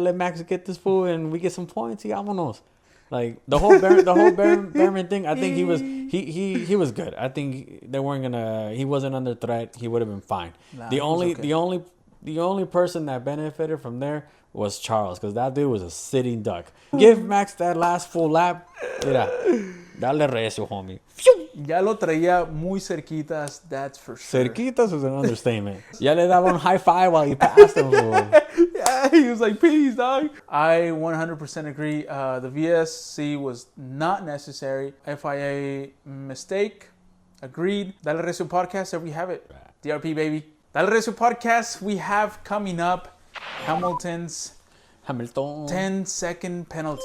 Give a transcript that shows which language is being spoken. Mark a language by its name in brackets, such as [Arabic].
[English] Let Max get this fool and we get some points. Yeah, vámonos. Like the whole Behrman thing, I think he was good. I think they weren't gonna. He wasn't under threat. He would have been fine. Nah, the only person that benefited from there was Charles, because that dude was a sitting duck. Give Max that last full lap. [Spanish] Mira, dale recio, homie. Ya lo traía muy cerquitas, [English] that's for sure. Cerquitas was an understatement. [Spanish] Ya le daba un [English] high five while he passed him. Yeah, he was like, peace, dog. I 100% agree. The VSC was not necessary. FIA mistake. Agreed. Dale Recio Podcast, there we have it. DRP, baby. Dale Recio Podcast, we have coming up Hamilton's 10-second penalty.